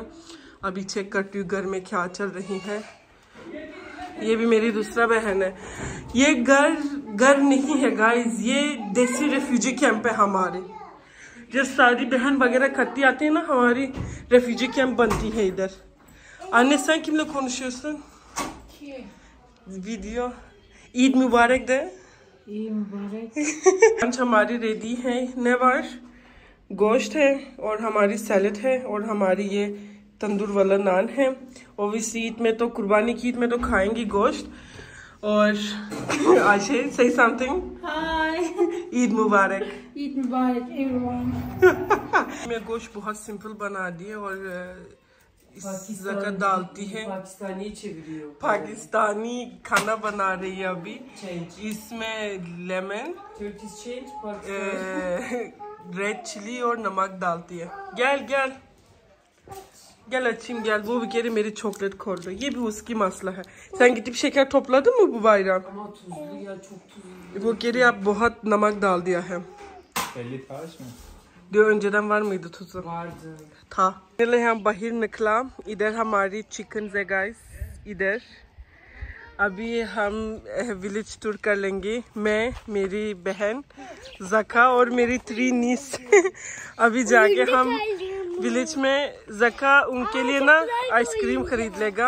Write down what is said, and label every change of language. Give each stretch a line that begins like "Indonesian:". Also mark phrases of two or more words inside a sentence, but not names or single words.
Hindi: अभी चेक करती हूँ घर में क्या चल रही है। ये भी मेरी दूसरा बहन है। ये घर नहीं है गाइस, ये देसी रेफ्यूजी कैंप है हमारे। जब सारी बहन वगैरह इकट्ठी आती है ना, हमारी रेफ्यूजी कैंप बनती है इधर।
Turkish: Anne sen kimle konuşuyorsun? Video.
Hindi: ईद मुबारक दे। ईद मुबारक। लंच हमारी रेडी है। नेवर गोश्त है और हमारी सैलेड है और हमारी ये तंदूर वाला नान है। ओबियसली ईद में तो, कुर्बानी की ईद में तो खाएंगी गोश्त। और आशे
English: say something.
Hindi: हाय, ईद मुबारक। ईद मुबारक एवरीवन। मैं गोश्त बहुत सिंपल बना दिए और ज़का डालती है।
Turkish: पाकिस्तानी çeviriyor.
Hindi: पाकिस्तानी खाना बना रही है अभी। इसमें लेमन,
English: Turkish change, Pakistan.
Hindi: रेड चिली और नमक डालती है।
Turkish: gel gel gel açayım gel. Bu bir kere
Hindi: मेरी çoklat खोल ये भी उसकी मसला है।
Turkish: Sen gidip şeker topladın mı bu bayram? Ama tuzlu ya, çok tuzlu. Bu kere
Hindi: आप बहुत नमक डाल दिया है। पहले था इसमें
Turkish: Diyor önceden var mıydı tuzu? Vardı.
Hindi: था। पहले हम बाहर निकला। इधर हमारी चिकन है गाइस। इधर अभी हम विलेज टूर कर लेंगे। मैं, मेरी बहन ज़का और मेरी 3 नीस अभी जाके हम विलेज में ज़का उनके लिए ना आइसक्रीम खरीद लेगा।